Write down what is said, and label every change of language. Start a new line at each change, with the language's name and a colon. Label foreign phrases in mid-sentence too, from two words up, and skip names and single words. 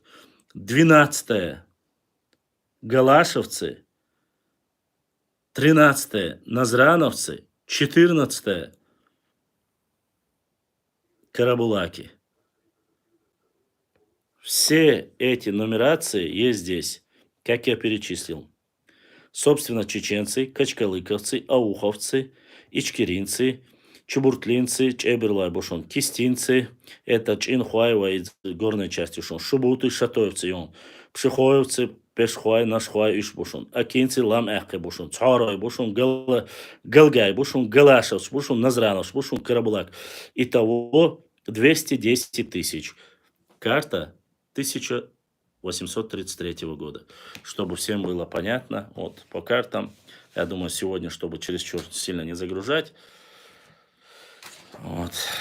Russian: 12-е Галашевцы, 13-е Назрановцы, 14-е Карабулаки. Все эти нумерации есть здесь, как я перечислил. Собственно, чеченцы, качкалыковцы, ауховцы, ичкеринцы, чебуртлинцы, чеберлай бушон, кистинцы, это Чинхуаева из горной части шон, шубуты, шатоевцы, он, пшихоевцы, пешхуай, нашхуай, иш бушон, акинцы, лам эхке бушон, царой бушон, галгай бушон, галашевс бушон, назрановс бушон, карабулак. Итого 210 тысяч. Карта 1833 года. Чтобы всем было понятно, вот по картам, я думаю, сегодня, чтобы чересчур сильно не загружать, вот.